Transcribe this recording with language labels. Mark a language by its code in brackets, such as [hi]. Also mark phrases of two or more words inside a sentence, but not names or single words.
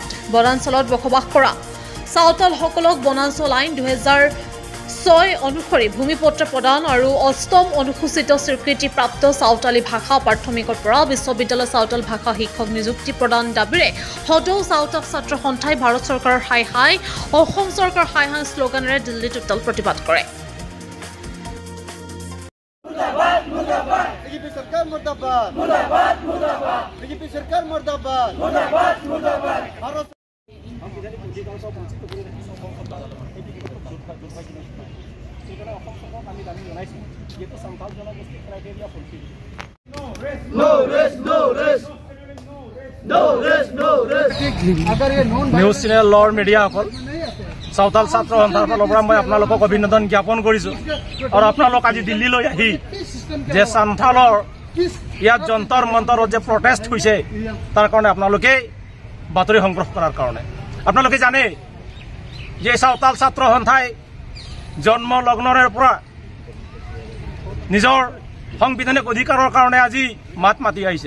[as] বনাঞ্চলত বসবাস কৰা চাওতালসকলক বনাঞ্চল আইন 2006 অনুসৰি ভূমিপত্ৰ প্ৰদান আৰু 8ম অনুসূচিত স্বীকৃতিপ্ৰাপ্ত চাওতালী ভাষা প্ৰাথমিকৰ পৰা বিশ্ববিদ্যালয় চাওতাল ভাষা শিক্ষক নিযুক্তি প্ৰদান দাবীৰে সদৌ চাওতাল ছাত্ৰ সন্থাই ভাৰত চৰকাৰৰ হাই হাই অসম চৰকাৰ হাই হাই শ্লোগানেৰে দিল্লীত উত্তাল প্ৰতিবাদ কৰে। [hi] बीजेपी सरकार मुर्दाबाद मुर्दाबाद मुर्दाबाद बीजेपी सरकार मुर्दाबाद मुर्दाबाद मुर्दाबाद भारत नो रेस नो रेस नो रेस नो रेस अगर ये न्यूज चैनल और मीडिया [as] চাওতাল ছাত্ৰ সন্থাৰ ফালৰ পৰা মই আপোনালোকক অভিনন্দন জ্ঞাপন কৰিছো আৰু আপোনালোক আজি দিল্লীলৈ আহি যে সান্থালৰ ইয়াত যন্তৰ মন্তৰত যে প্ৰটেষ্ট হৈছে তাৰ কাৰণে আপোনালোকে বাতৰি সংগ্ৰহ কৰাৰ কাৰণে আপোনালোকে জানে যে চাওতাল ছাত্ৰ সন্থাই জন্ম লগ্নৰে পৰা নিজৰ সংবিধানিক অধিকাৰৰ কাৰণে আজি মাত মাতি আহিছে।